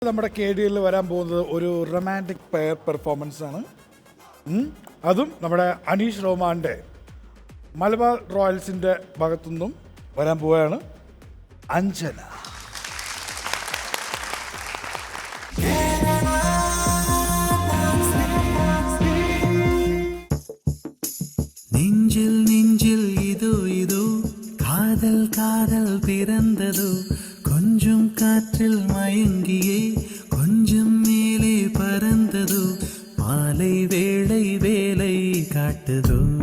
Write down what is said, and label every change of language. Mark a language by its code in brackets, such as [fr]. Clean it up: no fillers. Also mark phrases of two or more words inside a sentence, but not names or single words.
[ml] നമ്മുടെ KDL വരാൻ പോകുന്നത് ഒരു റൊമാൻറ്റിക് പെയർ പെർഫോമൻസ് ആണ്. അതും നമ്മുടെ അനീഷ് റോമാൻ്റെ മലബാർ റോയൽസിൻ്റെ ഭാഗത്തുനിന്നും വരാൻ പോവുകയാണ്. അഞ്ജന. [ta] நெஞ்சில் நெஞ்சில் இதோ இதோ காதல் காதல் பிறந்ததோ கொஞ்சம் காற்றில் மயங்கியே கொஞ்சம் மேலே பறந்ததோ மாலை வேளை வேலை காட்டுதோ